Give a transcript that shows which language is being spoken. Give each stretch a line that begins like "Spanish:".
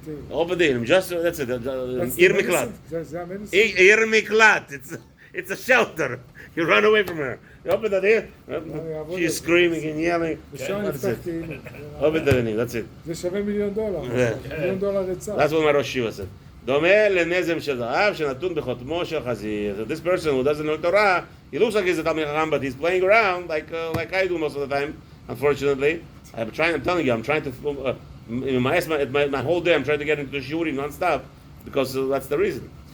English: Open Tehillim. Just that's it. Ir miklat. Ir miklat. It's a shelter. You run away from her. You open the here. She's screaming and yelling. That's it. Open the Tehillim. That's it.
Hebrew: זה שווה $1,000,000. $1,000,000 עצה.
English: That's what my Rosh Shiva said.
Hebrew: דומה לנזם של זהב שנתון בחותמו של חזיר.
English: So this person who doesn't know Torah, he looks like he's a Talmid Chacham, but he's playing around like I do most of the time. Unfortunately, I'm telling you, I'm trying to My whole day I'm trying to get into shiurim non-stop because that's the reason.